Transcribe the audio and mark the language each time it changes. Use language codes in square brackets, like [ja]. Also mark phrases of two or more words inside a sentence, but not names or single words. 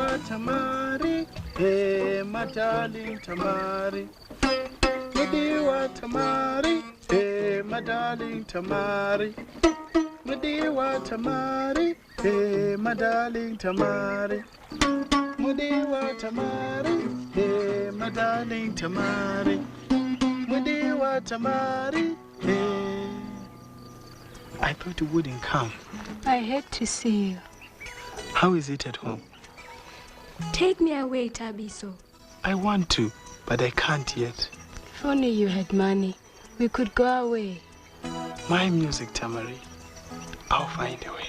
[en] Tamari, hey, my darling Tamari. Mudiwa Tamari, hey, my darling Tamari. Mudiwa Tamari, hey, my darling Tamari. Mudiwa Tamari, hey, my darling Tamari. Mudiwa Tamari, hey. I thought you wouldn't come. I hate to see you. How is it at home? Take me away, Tabiso. I want to, but I can't yet. If only you had money, we could go away. My music, Tamari. I'll find a way.